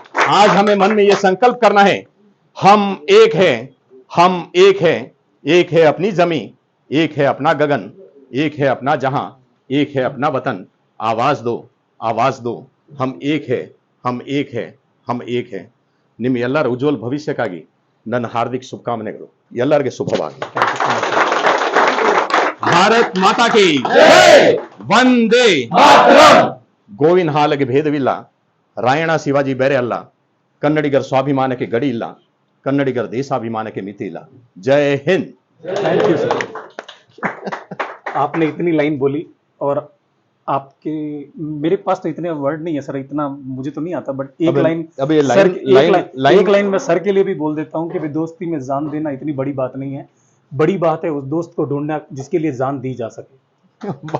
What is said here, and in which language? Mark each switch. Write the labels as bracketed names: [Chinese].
[Hindi] आज हमें मन में यह संकल्प करना है, हम एक हैं, हम एक हैं, एक है अपनी जमीन, एक है अपना गगन, एक है अपना जहां, एक है अपना वतन। आवाज दो, आवाज दो, हम एक है, हम एक है, हम एक है। [Kannada] निम ಎಲ್ಲರ ಉಜ್ವಲ ಭವಿಷ್ಯಕ್ಕಾಗಿ ನನ್ನ ಹಾರ್ದಿಕ ಶುಭಕಾಮನೆಗಳು ಎಲ್ಲರಿಗೆ ಶುಭವಾಗಲಿ। [Hindi] ಭಾರತ್ ಮಾತಾ ಕಿ ಜೈ, ವಂದೇ ಮಾತರಂ। [Kannada] ಗೋವಿನ ಹಾಲಗೆ ಭೇದವಿಲ್ಲ, ರಾಯಣ ಶಿವಾಜಿ ಬೇರೆ ಅಲ್ಲ, ಕನ್ನಡಿಗರ ಸ್ವಾಭಿಮಾನಕ್ಕೆ ಗಡಿ ಇಲ್ಲ, ಕನ್ನಡಿಗರ ದೇಶಾಭಿಮಾನಕ್ಕೆ ಮಿತಿ ಇಲ್ಲ। [Hindi] जय हिंद। Thank you sir. आपने इतनी लाइन बोली और आपके, मेरे पास तो इतने वर्ड नहीं है सर, इतना मुझे तो नहीं आता, बट एक लाइन, अब ये सर, लाइन एक लाइन मैं सर के लिए भी बोल देता हूँ कि भाई दोस्ती में जान देना इतनी बड़ी बात नहीं है, बड़ी बात है उस दोस्त को ढूंढना जिसके लिए जान दी जा सके।